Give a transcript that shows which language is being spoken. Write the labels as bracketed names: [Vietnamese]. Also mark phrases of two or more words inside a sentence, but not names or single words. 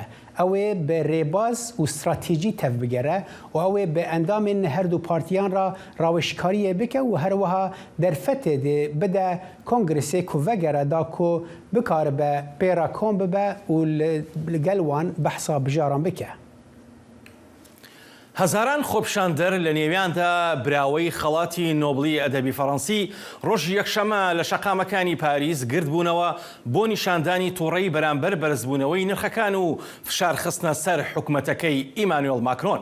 [Kurdish] Ew ê bi rêbaz û stratêjî tev bigere û ew ê bi endamên her du partiyan ra rawişkariyê bike û her wiha derfetê dê bide kongresê ku vegere da ku bikaribe pêra kom bibe û li gel wan behsa bijaran bike. [Central Kurdish] هەزاران خۆپشاندەر لە نێویاندا براوەی خەڵاتی نۆبلی ئەدەبی فەڕەنسی ڕۆژی یەکشەمە لە شەقامەکانی پاریس گرت بوونەوە بۆ نیشاندانی تووڕەی بەرامبەر بەرزبوونەوەی نرخەکان و فشارخستنە سەر حکومەتەکەی ئیمانوێل ماکرۆن.